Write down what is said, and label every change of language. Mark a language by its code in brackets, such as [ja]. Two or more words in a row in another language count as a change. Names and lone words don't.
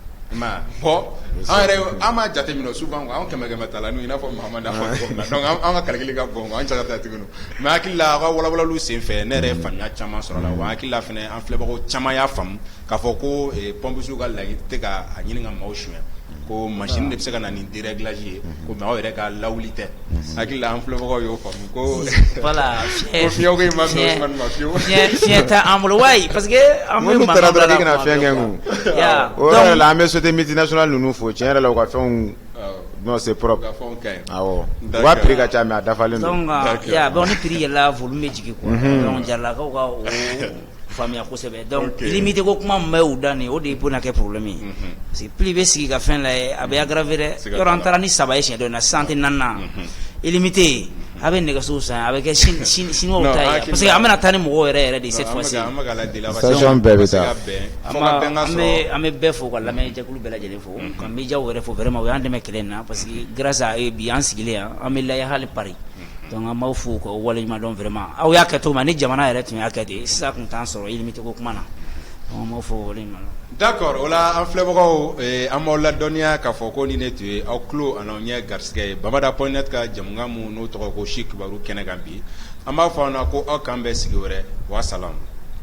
[bm] ma bon an m'a jateminɛ souvent an kɛmɛ ta la n'u i n'a fɔ Mahamadu y'a fɔ cogo min na donc an ka calcul ka bon an cɛ ka taa tuguni mais hakili la a ka walawalaliw senfɛ ne yɛrɛ ye faamuya caman sɔrɔ la wa hakili la fɛnɛ an filɛbagaw caman y'a faamu k'a fɔ ko pompesiw ka laɲini tɛ ka a ɲini ka maaw suɲɛ ko machine de bɛ se ka na ni déréglage ye ko mais aw yɛrɛ ka lawuli tɛ hakili la an filɛbagaw y'o faamu ko voilà ko fiɲɛw ko ma fɛ Usmane ma fiyewu fiɲɛ tɛ an bolo wayi [fr] parce que [bm] an bɛ minnu taara dɔrɔn k'i kana fɛn kɛ kun o yɛrɛ la an bɛ [fr] société multinationale [bm] ninnu fo tiɲɛ yɛrɛ la u ka fɛnw [fr] non c'est propre [bm] awɔ u ka prix ka ca mais a dafalen don [fr] donc bon [bm] ni prix yɛlɛla volume bɛ jigin [fr] quoi donc [bm] jaralakaw ka o faamuya kosɛbɛ [fr] donc limite [bm] ko kuma min bɛ u da nin o de bɛna kɛ problème ye [fr] parce que [bm] prix bɛ sigi ka fɛn lajɛ a bɛ aggraver dɛ yɔrɔ an taara ni 3 ye siɲɛ dɔ in na sisan an tɛ 4nan illimité a bɛ nɛgɛso san a bɛ kɛ chinois ta ye parce que an bɛna taa ni mɔgɔw yɛrɛ [fr] de cette fois ci [bm] station bɛɛ bɛ taa an bɛ bɛɛ fo ka lamɛnjɛkulu bɛɛ lajɛlen fo ka médiaw yɛrɛ fo vraiment u y'an dɛmɛ kɛlɛ in na [fr] parce que grâce à [bm] bi an sigilen yan an bɛ lajɛ hali Paris donc an b'aw fo ka waleɲuman dɔn vraiment aw y'a kɛ cogo min na ni jamana yɛrɛ tun y'a kɛ ten sisan tun t'an sɔrɔ illimité ko kuma na donc an b'aw fo waleɲuman dɔn. D'accord o la an filɛbagaw an b'aw ladɔnniya k'a fɔ ko ni ne tun ye aw tulo ani aw ɲɛ garisɛgɛ ye Bamada.net ka jamukan mun n'o tɔgɔ ko Chic Kibaru kɛnɛ kan bi an b'a fɔ aw na ko aw k'an bɛn sigi wɛrɛ wa salam.